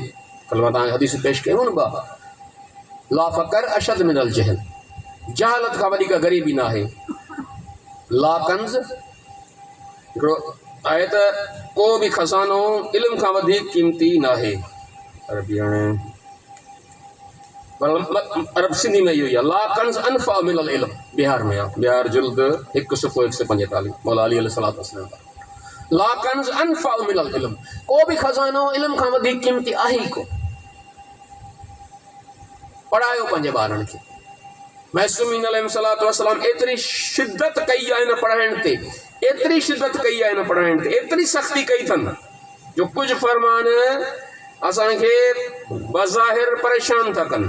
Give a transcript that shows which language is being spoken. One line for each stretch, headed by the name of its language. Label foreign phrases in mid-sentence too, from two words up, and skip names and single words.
Sindhi: कल मां तव्हांखे हदीस पेश कयूं न,
Arabic: لا فقر أشد من الجهل.
Sindhi: जहालत खां वधीक ग़रीबी न आहे।
Arabic: لا كنز
Sindhi: हिकिड़ो आहे त को बि खज़ानो इल्म खां वधीक क़ीमती न आहे। अरबी हाणे अरब सिंधी में इहो ई आहे।
Arabic: لا كنز أنفع من العلم,
Sindhi: बिहार में आहे। बिहार जुल्द 1 सुफ़ो 145 मौला अली
Arabic: عليه الصلاة والسلام. لا كنز أنفع من العلم,
Sindhi: को बि खज़ानो इल्म खां वधीक क़ीमती आहे ई को। पढ़ायो पंहिंजे ॿारनि खे। महसूमीन
Arabic: عليه الصلاة والسلام
Sindhi: एतिरी शिदत कई आहे हिन पढ़ाइण ते, एतिरी शिदत कई आहे हिन पढ़ाइण ते, एतिरी सख़्ती कई अथनि जो कुझु फ़रमान असांखे बज़ाहिर परेशान था कनि।